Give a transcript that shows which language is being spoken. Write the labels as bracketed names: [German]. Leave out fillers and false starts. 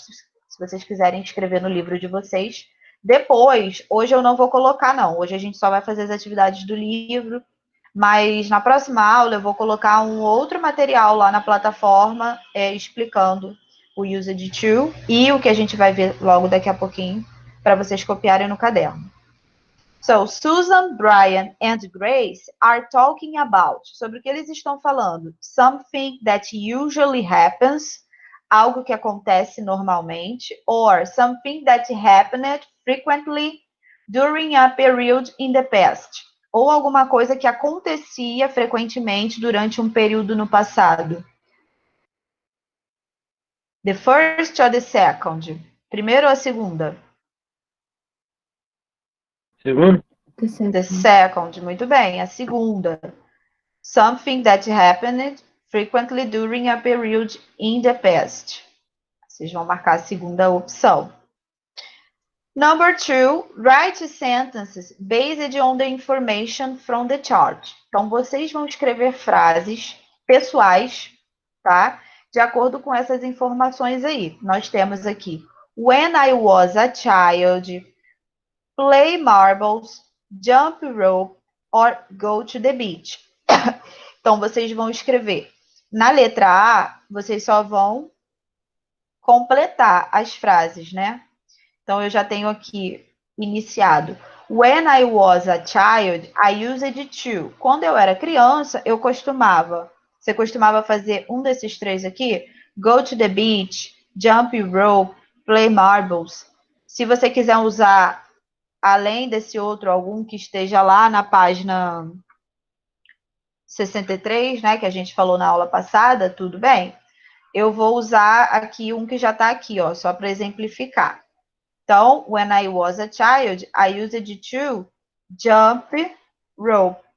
[Portuguese] Se vocês quiserem escrever no livro de vocês. Depois, hoje eu não vou colocar, não. Hoje a gente só vai fazer as atividades do livro. Mas na próxima aula eu vou colocar um outro material lá na plataforma explicando o used to e o que a gente vai ver logo daqui a pouquinho para vocês copiarem no caderno. [English] So, Susan, Brian and Grace are talking about. [Portuguese] Sobre o que eles estão falando? [English] Something that usually happens, [Portuguese] algo que acontece normalmente, [English] or something that happened frequently during a period in the past. [Portuguese] Ou alguma coisa que acontecia frequentemente durante um período no passado. [English] The first or the second? [Portuguese] Primeiro ou a segunda? Segundo? [English] The second, [Portuguese] muito bem. A segunda. [English] Something that happened frequently during a period in the past. [Portuguese] Vocês vão marcar a segunda opção. [English] Number 2, write sentences based on the information from the chart. [Portuguese] Então, vocês vão escrever frases pessoais, tá? De acordo com essas informações aí. Nós temos aqui, [English] when I was a child, play marbles, jump rope, or go to the beach. [Portuguese] Então, vocês vão escrever. Na letra A, vocês só vão completar as frases, né? Então, eu já tenho aqui iniciado. [English] When I was a child, I used to. [Portuguese] Quando eu era criança, eu costumava. Você costumava fazer um desses 3 aqui? [English] Go to the beach, jump rope, play marbles. [Portuguese] Se você quiser usar, além desse outro, algum que esteja lá na página 63, né, que a gente falou na aula passada, tudo bem. Eu vou usar aqui um que já está aqui, ó, só para exemplificar. [English] Então, when I was a child, I used to jump rope.